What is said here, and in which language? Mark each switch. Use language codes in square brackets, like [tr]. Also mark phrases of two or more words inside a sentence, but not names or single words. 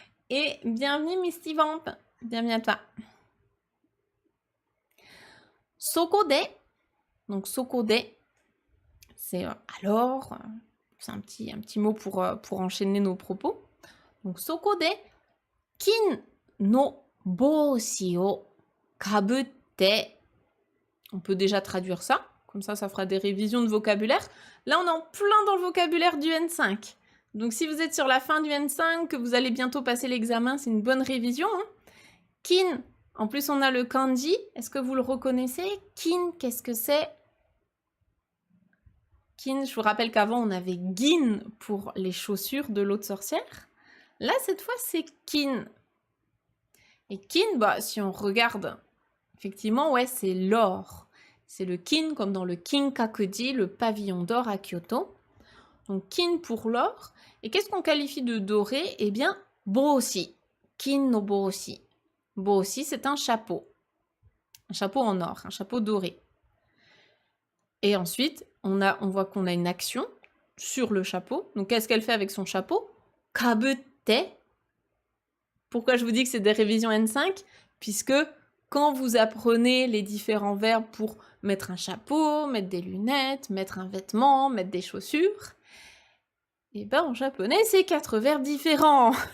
[fr] Et bienvenue Misty Vamp. Bienvenue à toi. Sokode. Donc sokode, c'est alors, c'est un petit mot pour enchaîner nos propos. [ja] Donc そこで、金の帽子をかぶって. [fr] On peut déjà traduire ça. Comme ça fera des révisions de vocabulaire. Là, on est en plein dans le vocabulaire du N5. Donc, si vous êtes sur la fin du N5, que vous allez bientôt passer l'examen, c'est une bonne révision. Hein. Kin, en plus, on a le kanji. Est-ce que vous le reconnaissez? Kin, qu'est-ce que c'est? Kin, je vous rappelle qu'avant, on avait gin pour les chaussures de l'autre sorcière. Là, cette fois, c'est kin. Et kin, bah, si on regarde, effectivement, ouais, c'est l'or. C'est le kin, comme dans le Kinkakuji, le pavillon d'or à Kyoto. Donc, kin pour l'or. Et qu'est-ce qu'on qualifie de doré? Eh bien, boshi. [ja] 金の帽子. [fr] Boshi, c'est un chapeau. Un chapeau en or, un chapeau doré. Et ensuite, on voit qu'on a une action sur le chapeau. Donc, qu'est-ce qu'elle fait avec son chapeau? Kabutte. Pourquoi je vous dis que c'est des révisions N5? Puisque quand vous apprenez les différents verbes pour mettre un chapeau, mettre des lunettes, mettre un vêtement, mettre des chaussures, et ben en japonais, c'est 4 verbes différents.